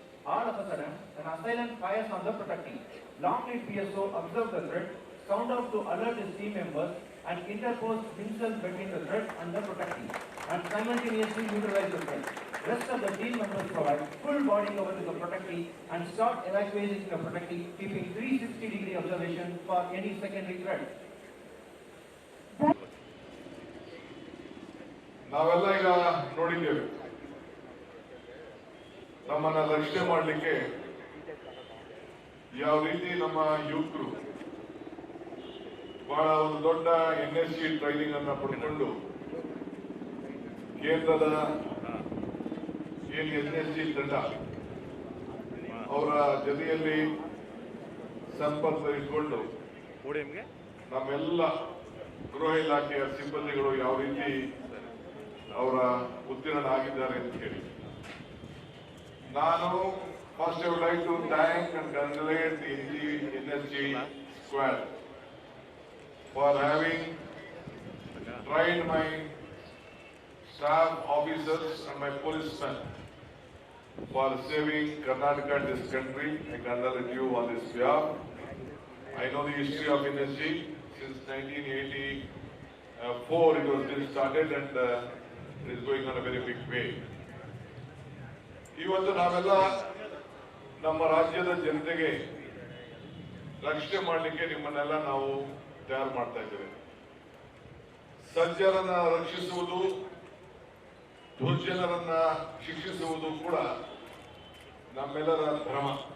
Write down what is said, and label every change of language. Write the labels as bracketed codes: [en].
[en] All of a sudden, an assailant fires on the Protectee. Long lead PSO observed the threat, sound out to alert his team members, and interpose himself between the threat and the Protectee, and simultaneously neutralize the threat. Rest of the team members provide full body cover to the Protectee and start evacuating the Protectee, keeping 360-degree observation for any secondary threat. [kn] ನಾವೆಲ್ಲ ಈಗ ನೋಡಿದ್ದೇವೆ, ನಮ್ಮನ್ನ ರಕ್ಷಣೆ ಮಾಡಲಿಕ್ಕೆ ಯಾವ ರೀತಿ ನಮ್ಮ ಯುವಕರು ಬಹಳ ಒಂದು ದೊಡ್ಡ NSC ಟ್ರೈನಿಂಗ್ ಅನ್ನ ಪಡ್ಕೊಂಡು ಕೇಂದ್ರದ ಏನು NSC ತಂಡ ಅವರ ಜೊತೆಯಲ್ಲಿ ಸಂಪರ್ಕ ಇಟ್ಕೊಂಡು ನಮ್ಮೆಲ್ಲ ಗೃಹ ಇಲಾಖೆಯ ಸಿಬ್ಬಂದಿಗಳು ಯಾವ ರೀತಿ ಅವರ ಉತ್ತೀರ್ಣ ಆಗಿದ್ದಾರೆ ಅಂತ ಹೇಳಿ [en] ನಾನು first I would like to thank and congratulate the NSC squad for having trained my staff officers and my policemen for saving Karnataka and this country. I congratulate you on this behalf. I know the history of NSC since 1984. It was been started and it is going on a very big way. [kn] ಇವತ್ತು ನಾವೆಲ್ಲ ನಮ್ಮ ರಾಜ್ಯದ ಜನತೆಗೆ ರಕ್ಷಣೆ ಮಾಡಲಿಕ್ಕೆ ನಿಮ್ಮನ್ನೆಲ್ಲ ನಾವು ತಯಾರು ಮಾಡ್ತಾ ಇದ್ದೇವೆ. ಸಜ್ಜನರನ್ನ ರಕ್ಷಿಸುವುದು, ದುರ್ಜನರನ್ನ ಶಿಕ್ಷಿಸುವುದು ಕೂಡ ನಮ್ಮೆಲ್ಲರ ಧರ್ಮ.